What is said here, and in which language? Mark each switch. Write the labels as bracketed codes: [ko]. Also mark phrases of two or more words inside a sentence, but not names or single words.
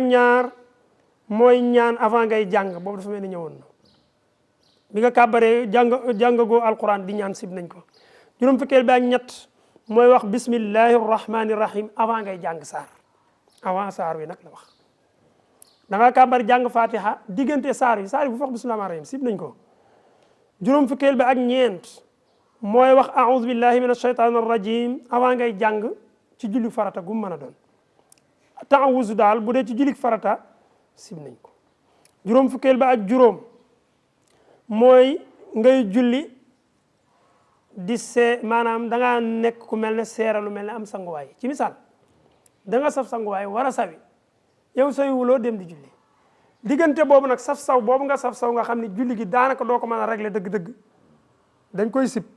[wo] ñaar mooy ñaan avant ngay jàng boobu dafa mel ni ñëwoon na bi nga kàbbaree jàngagoo alquran di ñaan sib nañ ko juróom fukkeel bi ak ñett mooy wax [ar] بسم الله الرحمن الرحيم [wo] avant ngay jàng saar avant saar wi nag la wax da nga kàbbar jàng fatiha diggante saar yi bu wax [ar] بسم الله الرحمن الرحيم [wo] sib nañ ko juróom fukkeel bi ak ñeent mooy wax [ar] أعوذ بالله من الشيطان الرجيم [wo] avant ngay jàng ci julli farata gu mën a doon taawuzu daal bu dee ci julli farata sib nañ ko juróom fukkeel bi ak juróom mooy ngay julli di maanaam da ngaa nekk ku mel ne seera lu mel ne am sanguwaay ci misaal da nga saf sanguwaay war a sawi yow sawi wuloo dem di julli diggante boobu nag saf saw boobu nga saf saw nga xam ne julli gi daanaka doo ko mën a régler dëgg-dëgg dañ koy sib